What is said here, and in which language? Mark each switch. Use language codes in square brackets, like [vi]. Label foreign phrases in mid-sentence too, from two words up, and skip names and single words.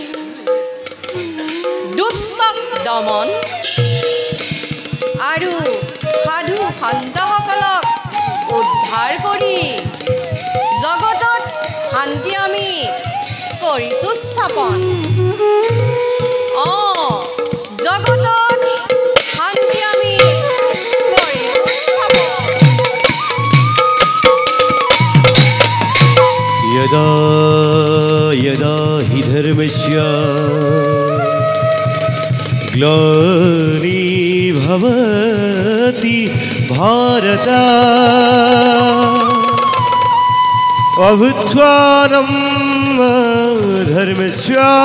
[as] দুষ্টক দমন আৰু সাধু সন্তসকলক উদ্ধাৰ কৰি জগতত শান্তি আমি কৰিছোঁ স্থাপন। জগতত শান্তি আমি কৰিছোঁ স্থাপন। [sa] यदा यदा हि धर्मस्य ग्लानिर्भवति भारत अभूत्वानं धर्मस्य